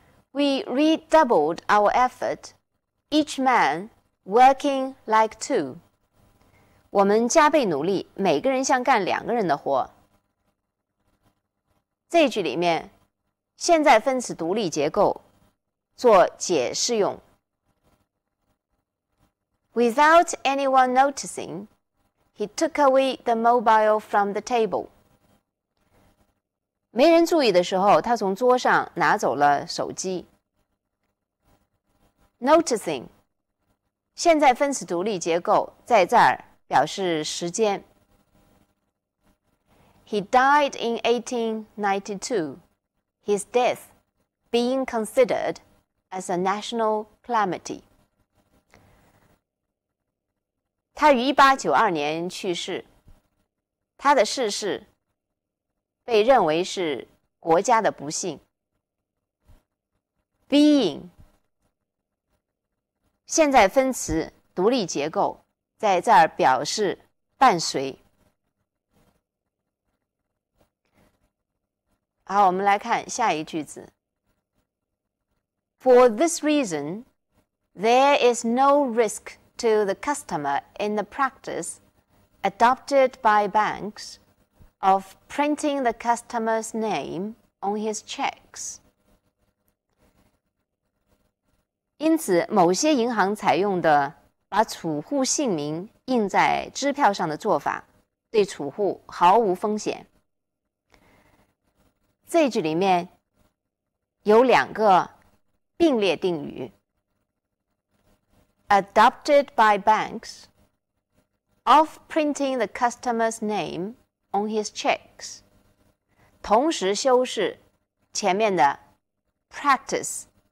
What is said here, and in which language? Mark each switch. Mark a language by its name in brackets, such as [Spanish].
[English] We redoubled our effort, each man working like two. [Chinese] 我们加倍努力，每个人像干2个人的活。这一句里面，现在分词独立结构做解释用。 [English] Without anyone noticing, he took away the mobile from the table. [Chinese] 没人注意的时候，他从桌上拿走了手机。 Noticing 现在分词独立结构在这儿表示时间。 [English] He died in 1892, his death being considered as a national calamity. [Chinese] 他于1892年去世，他的逝世被认为是国家的不幸。 Being 现在分词独立结构在这儿表示伴随。好，我们来看下一句子。 [English] For this reason, there is no risk to the customer in the practice adopted by banks of printing the customer's name on his checks. [Chinese] 因此，某些银行采用的把储户姓名印在支票上的做法，对储户毫无风险。这一句里面有2个并列定语 [English] adopted by banks of printing the customer's name on his checks [Chinese] 同时修饰前面的 practice